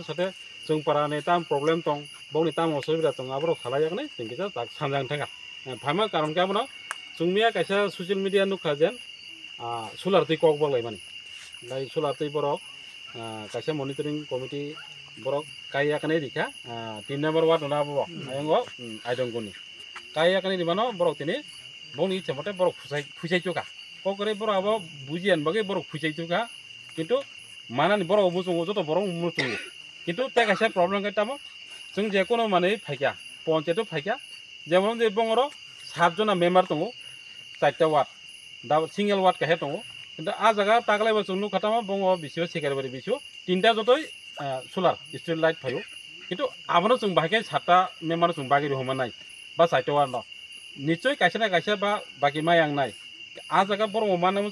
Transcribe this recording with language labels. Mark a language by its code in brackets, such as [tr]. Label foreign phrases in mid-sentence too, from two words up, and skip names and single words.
[trp] sate jeng parane tam problem tong boni tam osubida tong abro khala yakne tingkisa tak sanjang thanga phama karon ka bono jungmia kaisa [en] social media [trp] nu khajen solar tei kok bolai mani dai solar tei borok kaisa [en] monitoring committee [trp] borok kaya kane dikha 3 number ward na bo ayango aidongoni kaya kane dimano borok tini boni chemote borok phusai choka kokore borok abo bujian bage borok phusai choka kintu [brx] मानानि बर'आव मुजुङो जत बर' मुजुङो किन्तु ते खायसे प्रब्लेम खायटामो जों जेखुनु माने फायखा पन्चायत फायखा जेमन जे बंगर 7 जना मेम्बार दङ 4टा वार्ड दा [en] single ward [brx] काहे दङ किन्तु आ जागा तागलायबो जों नुखातामा बंग बिसियो सेक्रेटारि बिसियो 3टा जतय [en] solar street light [brx] फायो किन्तु आबनो जों बाहायके 7टा मेम्बार जों बागिरि हमानाय बा 4टा वार्ड निश्चय कायसे ना कायसे बा बाकी मायांगनाय आ जागा बर' मानमो